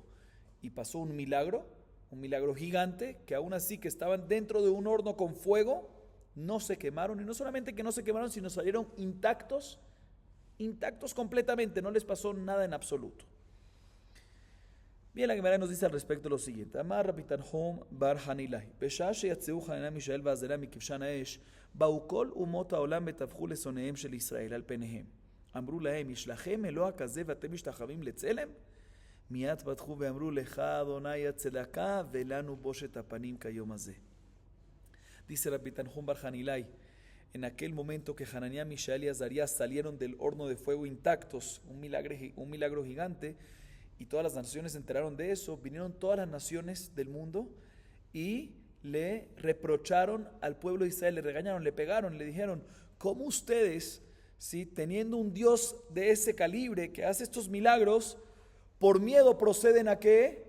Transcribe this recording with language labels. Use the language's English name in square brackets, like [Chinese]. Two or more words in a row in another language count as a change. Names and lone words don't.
[Spanish] Y pasó un milagro gigante, que aún así que estaban dentro de un horno con fuego, no se quemaron, y no solamente que no se quemaron, sino salieron intactos completamente, no les pasó nada en absoluto. Bien, la Gemara nos dice al respecto lo siguiente: [Hebrew] Amar Rabbi Tanhum bar Hanilai, בשעה שיצאו חנניה מישאל ועזריה מכבשן האש, באו כל אומות העולם וטבחו לשונאיהם של ישראל על פניהם. אמרו להם, ישלחם אלוה כזה ואתם משתחווים לצלם? מיד פתחו ואמרו, לך אדוני הצדקה ולנו בושת הפנים כיום הזה. [Spanish] Dice Rabbi Tanhum bar Hanilai, en aquel momento que Hananiah, Mishael y Azarías salieron del horno de fuego intactos, un milagro gigante, y todas las naciones se enteraron de eso, vinieron todas las naciones del mundo y le reprocharon al pueblo de Israel, le regañaron, le pegaron, le dijeron, ¿cómo ustedes, ¿sí?, teniendo un Dios de ese calibre que hace estos milagros, por miedo proceden a qué?